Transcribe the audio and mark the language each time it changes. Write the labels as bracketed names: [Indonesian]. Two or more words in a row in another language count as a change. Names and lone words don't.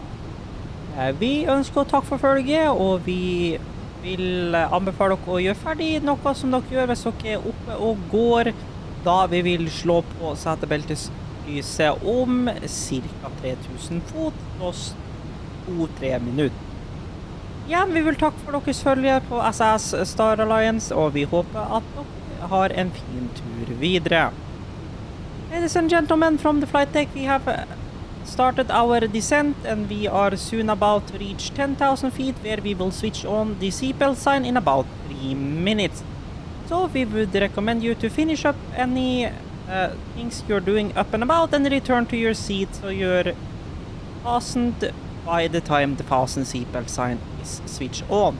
[Norwegian] Vi ønsker å takke for følget, og vi vil anbefale dere å gjøre ferdig noe som dere gjør hvis dere er oppe og går, da vi vil slå på setebelteslyset om ca. 3000 fot og 2-3 minutter. Igjen, vi vil takke for deres følge på SAS Star Alliance, og vi håper at dere har en fin tur videre. [English] Ladies and gentlemen, from the flight deck, we have started our descent, and we are soon about to reach 10,000 feet, where we will switch on the seatbelt sign in about 3 minutes. So we would recommend you to finish up any things you're doing up and about and return to your seat so you're fastened by the time the fasten seatbelt sign is switched on.